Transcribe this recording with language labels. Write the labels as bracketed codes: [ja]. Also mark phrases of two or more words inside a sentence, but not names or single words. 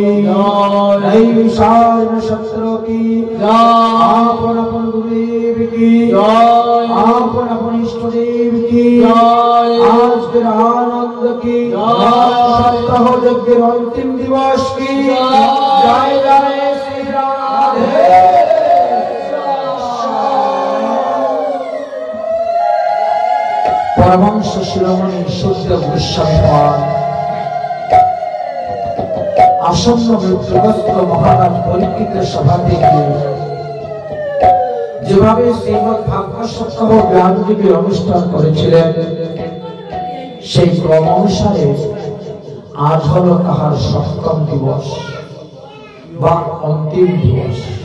[hi] जय विशाल नक्षत्रों की जय आपन अपन गुरुदेव की जय आपन अपन इष्ट देव की जय आज के आनंद की जय सप्ताह यज्ञ अंतिम दिवस की जय जय श्री राधे [bn] পরমহংস শিরোমণি সুখদেব গোস্বামী আসন্ন মৃত্যুগ্রস্ত মহারাজ পরীক্ষিতের সভাতে गিয়ে যেভাবে শ্রীমদ্ ভাগবত সপ্তাহ জ্ঞানযোগের অনুষ্ঠান করেছিলেন সেই ক্রম অনুসারে আজ হলো তাহার সপ্তম দিবস বা অন্তিম দিবস।